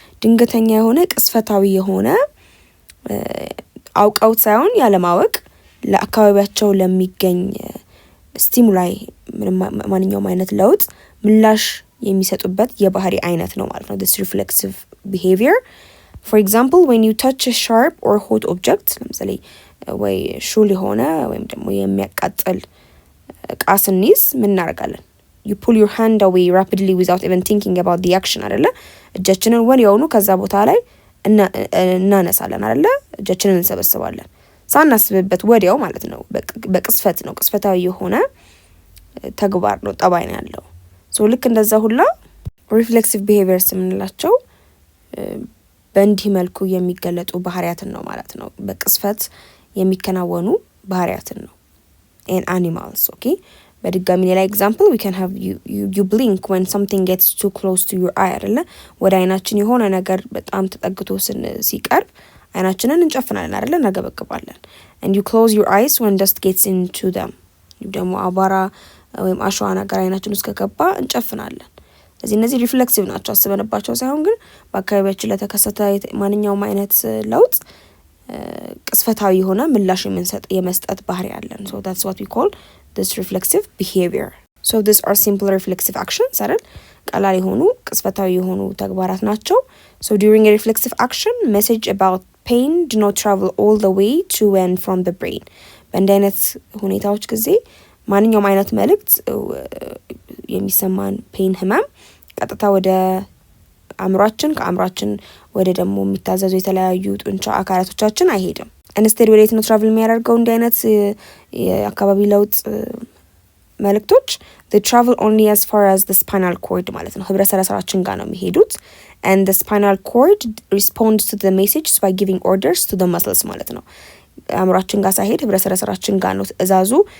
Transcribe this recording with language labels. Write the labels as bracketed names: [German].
[Amharic] ድንገተኛ የሆነ ቅስፈታዊ የሆነ አውቀውት ሳይሆን ያለማወቅ ለአካባቢያቸው ለሚገኝ ስቲሙላይ ማንኛውም አይነት ለውጥ ምላሽ የሚሰጡበት የባህሪ አይነት ነው ማለት ነው [English] this reflexive behavior. For example, when you touch a sharp or hot object, [Amharic] ለምሳሌ ወይ ሹል የሆነ ወይም ደግሞ የሚያቃጥል ዕቃ ስንይዝ ምን እናደርጋለን? [English] You pull your hand away rapidly without even thinking about the action አይደለ? [Amharic] እጃችንን ወዲያውኑ ከዛ ቦታ ላይ እናነሳለን አይደለ? እጃችንን እንሰበስባለን ሳናስብበት ወዲያው ማለት ነው። በቅስፈት ነው። ቅስፈታዊ የሆነ ተግባር ነው፣ ጠባይ ነው ያለው። ሶ ልክ እንደዛ ሁላ ሪፍሌክሲቭ ቢሄቪየርስ የምንላቸው በእንዲህ መልኩ የሚገለጡ ባህሪያትን ነው ማለት ነው። በቅስፈት የሚከናወኑ ባህሪያትን ነው [English] in animals. Okay, [Amharic] በድጋሚ ሌላ ኤግዛምፕል [English] we can have you blink when something gets too close to your eye አይደለ? [Amharic] ወደ አይናችን የሆነ ነገር በጣም ተጠግቶ ሲቀርብ አይናችንን እንጨፍናለን አይደለ? እናገበግባለን። [English] and you close your eyes when dust gets into them. [Amharic] ደግሞ አቧራ ወይም አሸዋ ነገር አይናችን ውስጥ ከገባ እንጨፍናለን። ስለዚህ እነዚህ ሪፍሌክሲቭ ናቸው፣ አስበንባቸው ሳይሆን ግን በአካባቢያችን ለተከሰተ ማንኛውም አይነት ለውጥ ቅስፈታዊ የሆነ ምላሽ የመስጠት ባህሪ አለን። [English] so that's what we call this reflexive behavior. so these are simple reflexive actions አይደል? [Amharic] ቀላል የሆኑ ቅስፈታዊ የሆኑ ተግባራት ናቸው። [English] so during a reflexive action message about pain do not travel all the way to and from the brain. [Amharic] በእንዲህ አይነት ሁኔታዎች ጊዜ ማንኛውም አይነት መልእክት የሚሰማን ፔን ህመም ቀጥታ ወደ አእምሯችን ከአእምሯችን ወደ ደግሞ የሚታዘዙ የተለያዩ ጡንቻ አካላቶቻችን አይሄድም። ኢንስቴድ ወደ የት ነው ትራቭል የሚያደርገው? እንዲህ አይነት የአካባቢ ለውጥ መልእክቶች [English] they travel only as far as the spinal cord [Amharic] ማለት ነው። ህብረ ሰረሰራችን ጋር ነው የሚሄዱት [English] and the spinal cord responds to the messages by giving orders to the muscles [Amharic] ማለት ነው። አእምሯችን ጋር ሳይሄድ ህብረ ሰረሰራችን ጋር ነው ትዕዛዙ